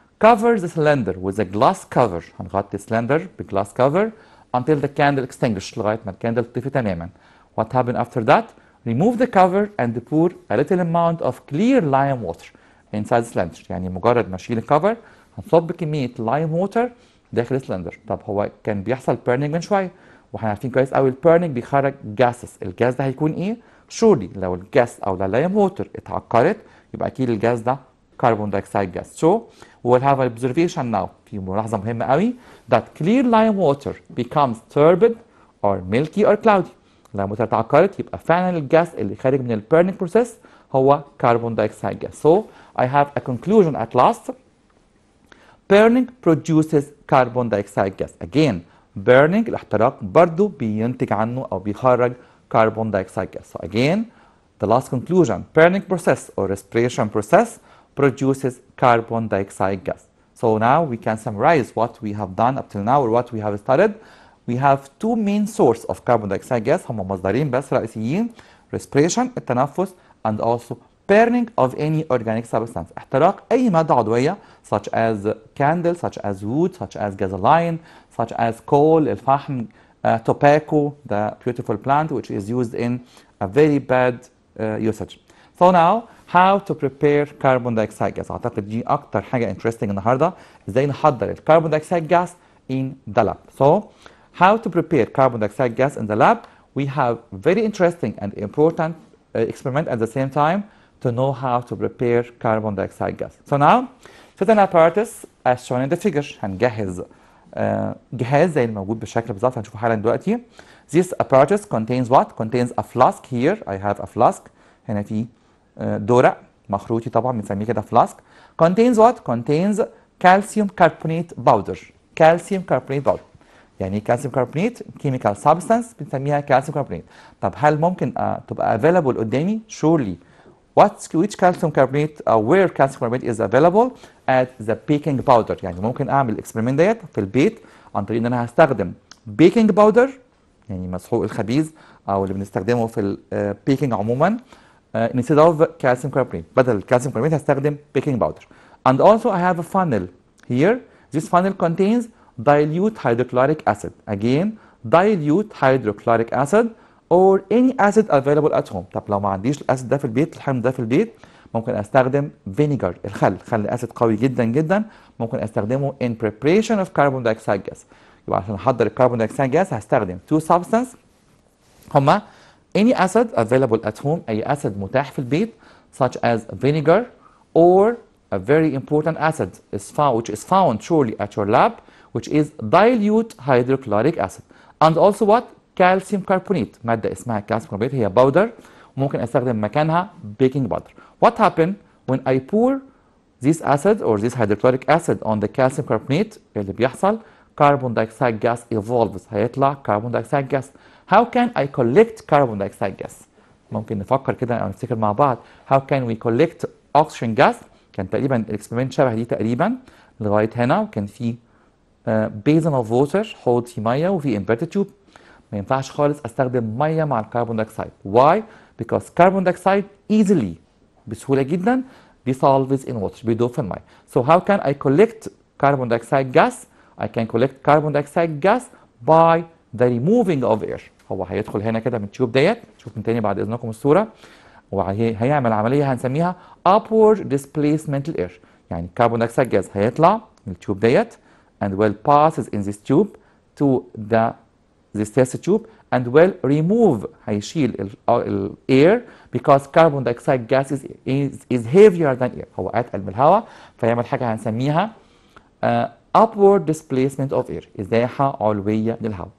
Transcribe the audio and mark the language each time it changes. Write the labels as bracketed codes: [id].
[en] cover the cylinder with a glass cover، هنغطي cylinder بglass cover until the candle extinguished، [ar] لغاية ما الكاندل تطفي تماما. [en] what happened after that؟ remove the cover and pour a little amount of clear lime water inside the cylinder، [ar] يعني مجرد ما اشيل الكفر هنصب كمية lime water داخل السلندر. طب هو كان بيحصل burning من شوية واحنا عارفين كويس قوي البيرنينج بيخرج gases، الجاز ده هيكون ايه؟ surely لو الجاز او اللايم ووتر اتعكرت يبقى اكيد الجاز ده carbon dioxide gas. [en] so we will have an observation now، [ar] في ملاحظة مهمة قوي [en] that clear lime water becomes turbid or milky or cloudy. [ar] لما اتعكرت يبقى فعلا الجاز اللي خارج من البيرنينج بروسيس هو carbon dioxide gas. [en] so I have a conclusion at last. burning produces carbon dioxide gas. [ar] again burning الاحتراق برضو بينتج عنه او بيخرج carbon dioxide gas. [en] so again the last conclusion burning process or respiration process produces carbon dioxide gas. so now we can summarize what we have done up till now or what we have studied. we have two main sources of carbon dioxide gas، [ar] هم مصدرين بس رئيسيين: [en] respiration التنفس and also burning of any organic substance [ar] احتراق أي مادة عضوية [en] such as candle such as wood such as gasoline such as coal الفحم tobacco the beautiful plant which is used in a very bad usage. so now how to prepare carbon dioxide gas. [ar] أعتقد دي أكتر حاجة interesting النهاردة، إزاي نحضر الكربون dioxide gas [en] in the lab. so how to prepare carbon dioxide gas in the lab. we have very interesting and important experiment at the same time to know how to prepare carbon dioxide gas. so now certain apparatus as shown in the figure. [ar] هنجهز جهاز زي الموجود بالشكل بالظبط هنشوفه حالا دلوقتي. [en] this apparatus contains what? contains a flask. here I have a flask. [ar] هنا في دورق مخروطي طبعا بنسميه كده flask. [en] contains what? contains calcium carbonate powder. calcium carbonate powder. [ar] يعني ايه كالسيوم كربونات؟ كيميكال سبستانس بنسميها كالسيوم كربونات. طب هل ممكن تبقى available قدامي؟ surely. [en] which calcium carbonate where calcium carbonate is available at the baking powder. [ar] يعني ممكن اعمل الاكسبيرمنت ديت في البيت عن طريق ان انا هستخدم بيكنج باودر، يعني مسحوق الخبيز او اللي بنستخدمه في البيكنج عموما، [en] instead of calcium carbonate. [ar] بدل الكالسيوم كربونات هستخدم baking powder. [en] And also I have a funnel here. This funnel contains dilute hydrochloric acid. Again, dilute hydrochloric acid or any acid available at home. [ar] طب لو ما عنديش الاسيد ده في البيت، الحمض ده في البيت، ممكن استخدم فينيجر، خل اسيد قوي جدا جدا، ممكن استخدمه [en] in preparation of carbon dioxide gas. [ar] يبقى عشان احضر الكربون دايوكسيد جاز هستخدم [en] two substances هما any acid available at home، [ar] اي اسيد متاح في البيت [en] such as vinegar or a very important acid which is found surely at your lab, which is dilute hydrochloric acid. And also what? [ar] calcium carbonate، مادة اسمها calcium carbonate، هي باودر وممكن استخدم مكانها baking powder. [en] What happen when I pour this acid or this hydrochloric acid on the calcium carbonate؟ [ar] اللي بيحصل [en] carbon dioxide gas evolves، [ar] هيطلع [en] carbon dioxide gas. How can I collect carbon dioxide gas؟ [ar] ممكن نفكر كده او نفتكر مع بعض [en] how can we collect oxygen gas؟ [ar] كان تقريبا الاكسبيرمنت شبه دي تقريبا لغايه هنا، وكان في basin of water، حوض فيه ميه وفي inverted tube. ما ينفعش خالص استخدم ميه مع الكربون دايوكسيد. [en] Why؟ because carbon dioxide easily [ar] بسهوله جدا [en] dissolves in water، [ar] بيدوب في الميه. [en] So how can I collect carbon dioxide gas؟ I can collect carbon dioxide gas by the removing of air. [ar] هو هيدخل هنا كده من التيوب ديت، شوف من تاني بعد اذنكم الصوره، وهيعمل عمليه هنسميها upward displacement air. يعني الكربون دايوكسيد جاز هيطلع من التيوب ديت [en] and will passes in this tube to this test tube and will remove، هيشيل ال air because carbon dioxide gas is heavier than air، [ar] هو اتقل من الهواء، فيعمل حاجه هنسميها [en] upward displacement of air، [ar] ازاحه علويه للهواء.